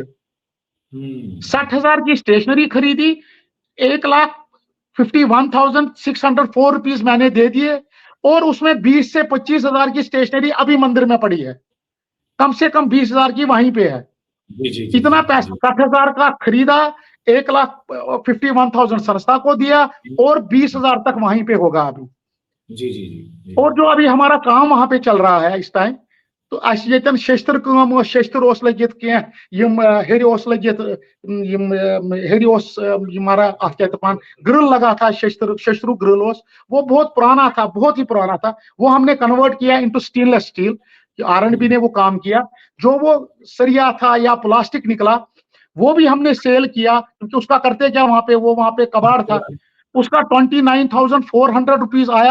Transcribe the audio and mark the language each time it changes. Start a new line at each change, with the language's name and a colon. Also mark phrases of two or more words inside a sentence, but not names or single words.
Hindi: 60,000 की स्टेशनरी खरीदी, 1,51,604 रुपीज मैंने दे दिए, और उसमें 20 से 25,000 की स्टेशनरी अभी मंदिर में पड़ी है, कम से कम 20,000 की वहीं पे है। इतना पैसा 60,000 का खरीदा, 1,51,000 संस्था को दिया, और 20,000 तक वहीं पे होगा अभी। जी। और जो अभी हमारा काम वहां पे चल रहा है इस टाइम,
Kashmiri: तो अस येतन शस्त्र काम शस्त्र ओस लगित कह यम हेरि ओस लगित यम हेरि ओस मारा अथ क्या दपान
Hindi: ग्रिल लगा था
Kashmiri: शस्त्रु ग्रिल ओस
Hindi: वो बहुत पुराना था,
Kashmiri: बहुत ही पुराना था।
Hindi: वो हमने कन्वर्ट किया
English: into stainless steel,
Hindi: आर&बी ने वो काम किया। जो वो सरिया था या प्लास्टिक निकला वो भी हमने सेल किया, क्योंकि उसका करते क्या वहां पे कबाड़ था, उसका 29,400 रुपीज आया।